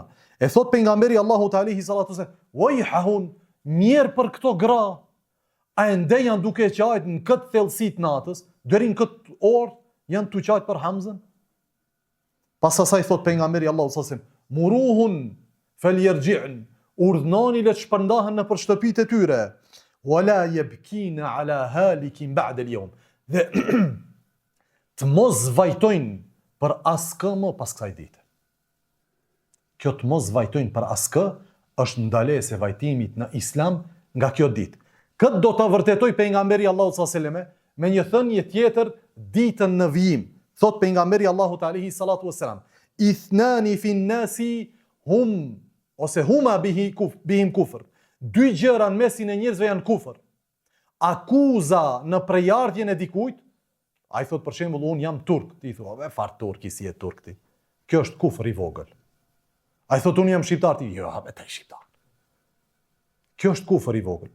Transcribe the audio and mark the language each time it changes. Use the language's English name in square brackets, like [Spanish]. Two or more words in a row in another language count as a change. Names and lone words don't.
[Albanian] E thot pejgamberi Allahut [Arabic] عليه الصلاة والسلام, [Albanian] "Wajhahun, mirë për këto gra, a ende janë duke qajt në këtë thellësi të natës, deri në këtë orë janë tu qajt për Hamzën?" Pas asaj thot pejgamberi Allahut [Arabic] صلى الله عليه وسلم, "مروهن فليرجعن", [Albanian] urdhnoni le të shpërndahen në për shtëpitë e tyre. [Arabic] ولا يبكين على هالك بعد اليوم. [Albanian] Dhe të mos vajtojnë për askë më pas kësaj dite. Kjo të mos vajtojnë për askë është ndalesë e vajtimit në Islam nga kjo ditë. Këtë do ta vërtetoj pejgamberi Allahu [Arabic] صلى الله عليه وسلم [Albanian] me një thënie tjetër ditën në vijim. Thot pejgamberi Allahut [Arabic] عليه الصلاة والسلام, "اثنتان في الناس هم [Albanian] ose [Arabic] هما بهم كفر." [Albanian] 2 gjëra në mesin e njerëzve janë kufër. Akuza në prejardhjen e dikujt, ai thot për shembull unë jam turk, ti thua, far turki si e turk ti. Kjo është kufër i vogël. Ai thot unë jam shqiptar, ti jo, vetë shqiptar. Kjo është kufër i vogël.